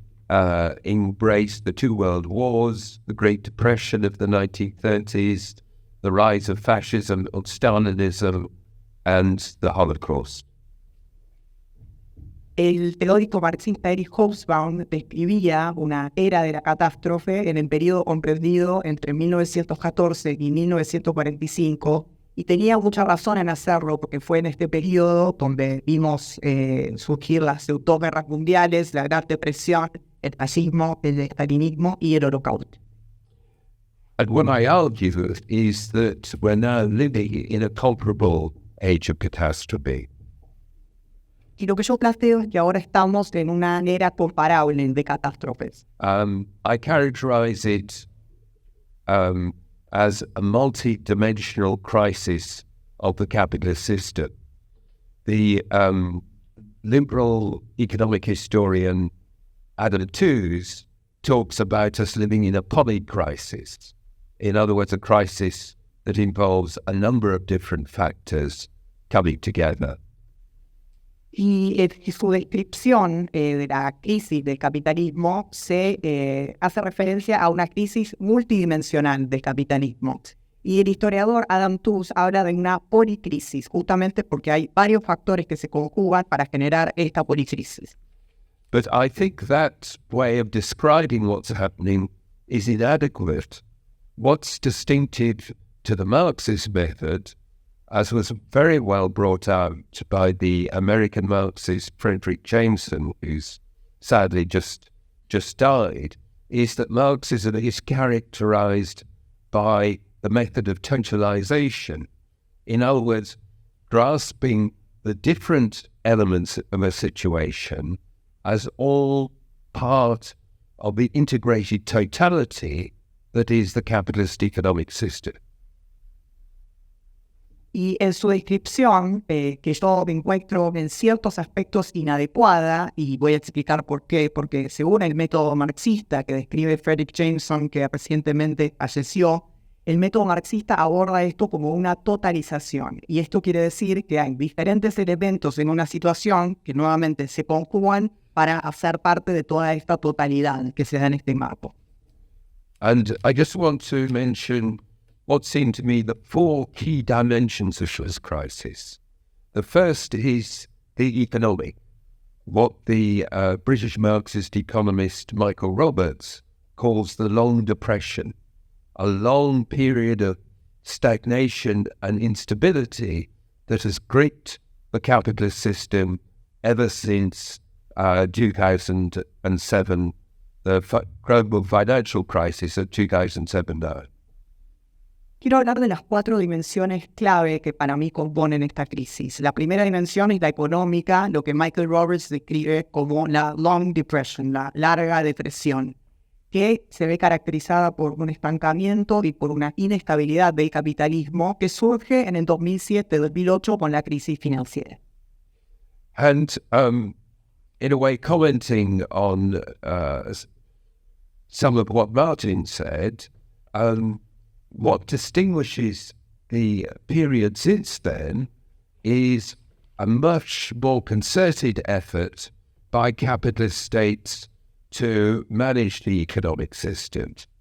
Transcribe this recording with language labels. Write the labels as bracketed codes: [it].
[en] embraced the two world wars, the Great Depression of the 1930s, the rise of fascism, of Stalinism, and the Holocaust. [es] El teórico marxista Eric Hobsbawm describía una era de la catástrofe en el periodo comprendido entre 1914 y 1945, y tenía mucha razón en hacerlo, porque fue en este periodo donde vimos surgir las dos guerras mundiales, la Gran Depresión, el fascismo, el estalinismo y el Holocausto. [en] And what I argue is that we're now living in a comparable age of catastrophe. [es] Y lo que yo planteo es que ahora estamos en una era comparable de catástrofes. [en] I characterize it as a multi-dimensional crisis of the capitalist system. The liberal economic historian Adam Tooze talks about us living in a polycrisis. In other words, a crisis that involves a number of different factors coming together. [es] Y su descripción de la crisis del capitalismo se hace referencia a una crisis multidimensional del capitalismo. Y el historiador Adam Tooze habla de una policrisis, justamente porque hay varios factores que se conjugan para generar esta policrisis. [en] But I think that way of describing what's happening is inadequate. What's distinctive to the Marxist method, as was very well brought out by the American Marxist Frederick Jameson, who's sadly just died, is that Marxism is characterized by the method of totalization. In other words, grasping the different elements of a situation as all part of the integrated totality that is the capitalist economic system. [es] Y en su descripción, que yo me encuentro en ciertos aspectos inadecuada, y voy a explicar por qué, porque según el método marxista que describe Frederick Jameson, que recientemente falleció, el método marxista aborda esto como una totalización. Y esto quiere decir que hay diferentes elementos en una situación que nuevamente se conjugan para hacer parte de toda esta totalidad que se da en este marco. [en] And I just want to mention what seem to me the four key dimensions of this crisis. The first is the economic, what the British Marxist economist Michael Roberts calls the long depression, a long period of stagnation and instability that has gripped the capitalist system ever since 2007, the global financial crisis of 2007. [es] Quiero hablar de las cuatro dimensiones clave que para mí componen esta crisis. La primera dimensión es la económica, lo que Michael Roberts describe como la long depression, la larga depresión, que se ve caracterizada por un estancamiento y por una inestabilidad del capitalismo que surge en el 2007-2008 con la crisis financiera. [en] And in a way, commenting on some of what Martin said, what distinguishes the period since then is a much more concerted effort by capitalist states to manage the economic system.